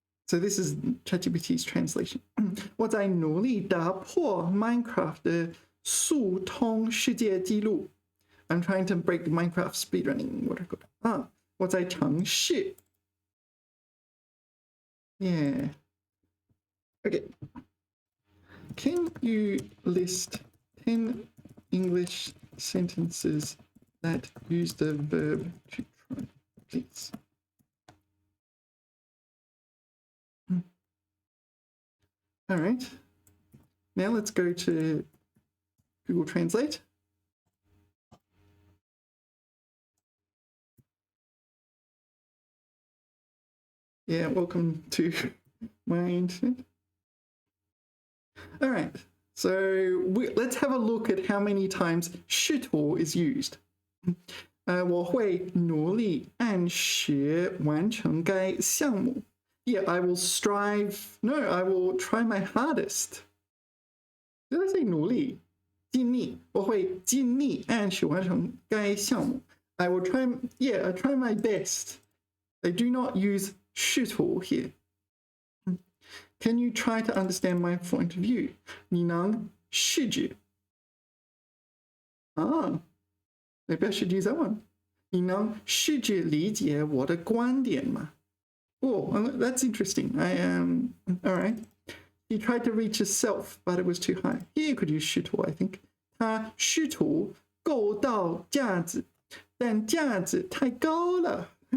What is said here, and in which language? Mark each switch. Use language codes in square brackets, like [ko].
[en] So this is ChatGPT's translation. [zh] 我在努力打破 Minecraft 的速通世界纪录。 [en] I'm trying to break the Minecraft speedrunning world record. [zh] 我在尝试。 [en] Yeah. Okay. Can you list 10 English sentences that use the verb to try, please? All right. Now let's go to Google Translate. Yeah, welcome to my internet. All right, so let's have a look at how many times 试图 is used. [zh] 我会努力按时完成该项目. [en] Yeah, I will strive. No, I will try my hardest. Did I say 努力？ [zh] 尽力，我会尽力按时完成该项目. [en] I will try. Yeah, I try my best. They do not use 试图 here. Can you try to understand my point of view? [zh] 你能试着 [en] maybe I should use that one. [zh] 你能试着理解我的观点吗? [en] Oh, that's interesting. All right. He tried to reach his self, but it was too high. Here you could use 试图, I think. [zh] 他试图够到架子，但架子太高了。